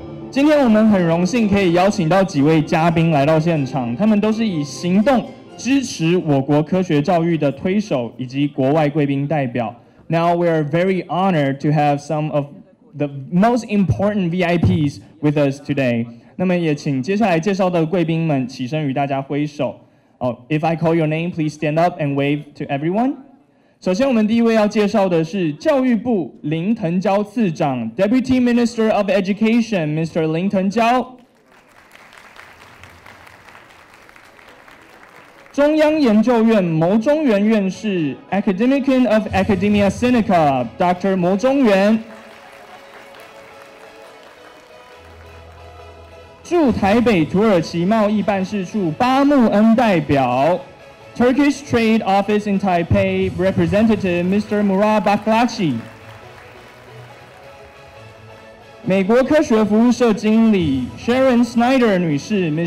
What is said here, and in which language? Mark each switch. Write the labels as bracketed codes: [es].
[zh] 今天我们很荣幸可以邀请到几位嘉宾来到现场，他们都是以行动支持我国科学教育的推手以及国外贵宾代表。 [en] Now we are very honored to have some of the most important VIPs with us today. [zh] 那么也请接下来介绍的贵宾们起身与大家挥手。 [en] If I call your name, please stand up and wave to everyone. [zh] 首先，我们第一位要介绍的是教育部林腾蛟次长 ， [en] Deputy Minister of Education, Mr. [zh] 林腾蛟。中央研究院牟中元院士 ， [en] Academician of Academia Sinica, Dr. [zh] 牟中元。驻台北土耳其贸易办事处巴木恩代表 ， [en] Turkish Trade Office in Taipei Representative Mr. Murat Baklaci。 [zh] 美国科学服务社经理 Sharon Snyder 女士 ，Ms.